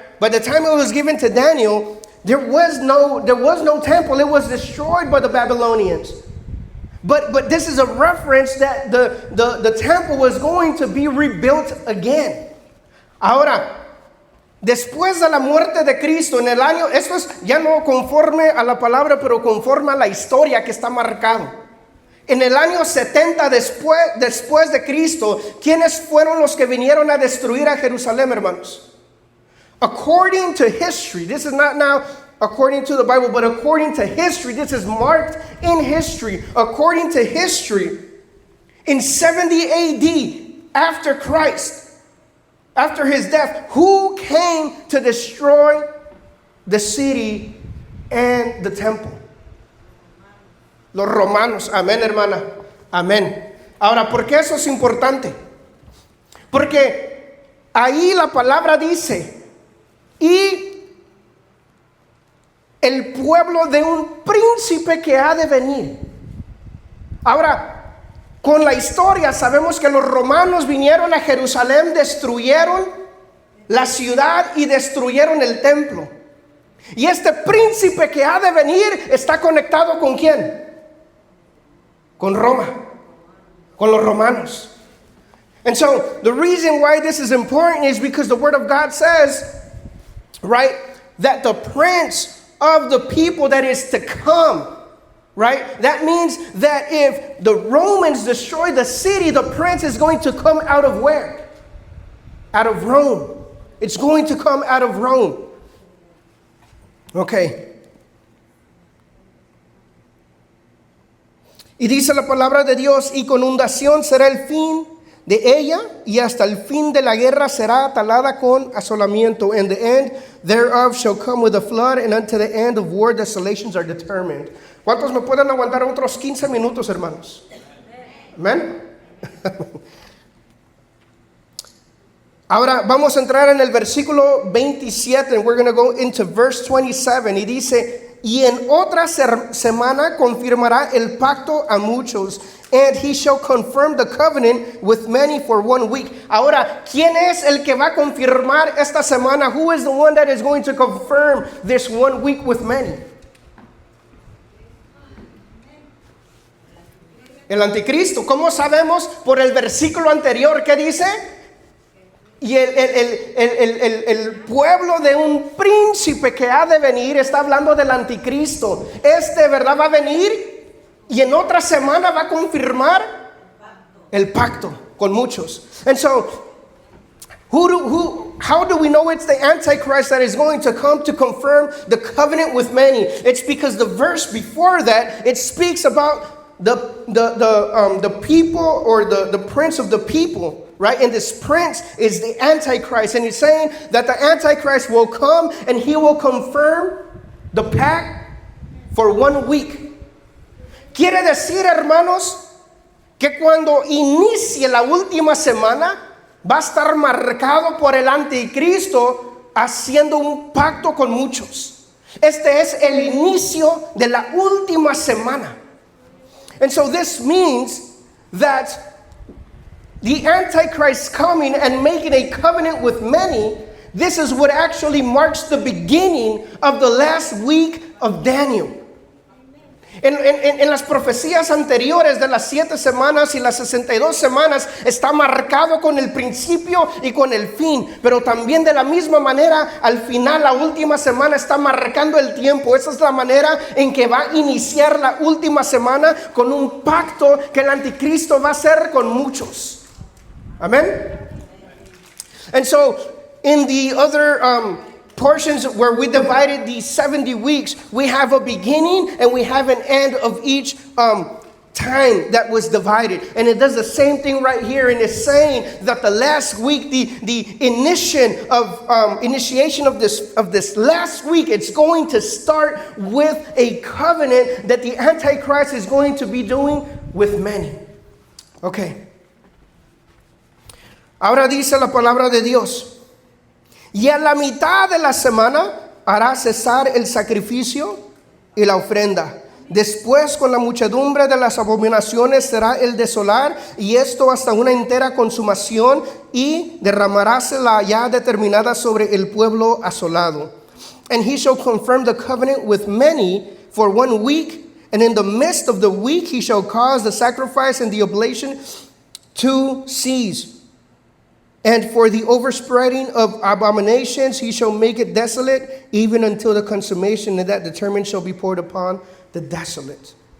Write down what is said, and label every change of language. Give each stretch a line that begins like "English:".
English: By the time it was given to Daniel, there was no temple. It was destroyed by the Babylonians. But this is a reference that the temple was going to be rebuilt again.
Spanish: Ahora, después de la muerte de Cristo en el año, esto es ya no conforme a la palabra, pero conforme a la historia que está marcado. En el año 70 después de Cristo, ¿quiénes fueron los que vinieron a destruir a Jerusalén, hermanos?
English: According to history, this is not now according to the Bible, but according to history, this is marked in history. According to history, in 70 AD, after Christ, after his death, who came to destroy the city and the temple?
Spanish: Los romanos. Amén, hermana. Amén. Ahora, ¿por qué eso es importante? Porque ahí la palabra dice, y el pueblo de un príncipe que ha de venir. Ahora, con la historia sabemos que los romanos vinieron a Jerusalén, destruyeron la ciudad y destruyeron el templo. Y este príncipe que ha de venir está conectado ¿con quién? Con Roma, con los romanos.
English: And so the reason why this is important is because the word of God says, right, that the prince of the people that is to come, right, that means that if the Romans destroy the city, the prince is going to come out of where? Out of Rome. It's going to come out of Rome. Okay.
Spanish: Y dice la palabra de Dios, y con inundación será el fin de ella, y hasta el fin de la guerra será atalada con asolamiento.
English: And the end thereof shall come with a flood, and unto the end of war desolations are determined.
Spanish: ¿Cuántos me pueden aguantar otros 15 minutos, hermanos? Amén. Ahora vamos a entrar en el versículo 27,
English: and we're going to go into verse 27.
Spanish: Y dice, y en otra semana confirmará el pacto a muchos,
English: and he shall confirm the covenant with many for 1 week.
Spanish: Ahora, ¿quién es el que va a confirmar esta semana?
English: Who is the one that is going to confirm this 1 week with many?
Spanish: El anticristo. ¿Cómo sabemos? Por el versículo anterior, ¿qué dice? Y el pueblo de un príncipe que ha de venir, está hablando del anticristo. ¿Verdad? Va a venir y en otra semana va a confirmar el pacto con muchos.
English: And so, how do we know it's the Antichrist that is going to come to confirm the covenant with many? It's because the verse before that, it speaks about the people, or the prince of the people. Right? And this prince is the Antichrist. And he's saying that the Antichrist will come and he will confirm the pact for 1 week.
Spanish: Quiere decir, hermanos, que cuando inicie la última semana va a estar marcado por el anticristo haciendo un pacto con muchos. Este es el inicio de la última semana.
English: And so this means that the Antichrist coming and making a covenant with many, this is what actually marks the beginning of the last week of Daniel.
Spanish: En las profecías anteriores de las 7 semanas y las 62 semanas está marcado con el principio y con el fin, pero también de la misma manera al final, la última semana está marcando el tiempo. Esa es la manera en que va a iniciar la última semana, con un pacto que el anticristo va a hacer con muchos. Amén.
English: And so in the other portions where we divided these 70 weeks, we have a beginning and we have an end of each time that was divided. And it does the same thing right here, and it's saying that the last week, the initiation of this last week, it's going to start with a covenant that the Antichrist is going to be doing with many. Okay.
Spanish: Ahora dice la palabra de Dios: y a la mitad de la semana hará cesar el sacrificio y la ofrenda. Después, con la muchedumbre de las abominaciones será el desolar, y esto hasta una entera consumación, y derramaráse la ya determinada sobre el pueblo asolado.
English: And he shall confirm the covenant with many for 1 week, and in the midst of the week he shall cause the sacrifice and the oblation to cease. And for the overspreading of abominations he shall make it desolate, even until the consummation of that determined shall be poured upon the desolate.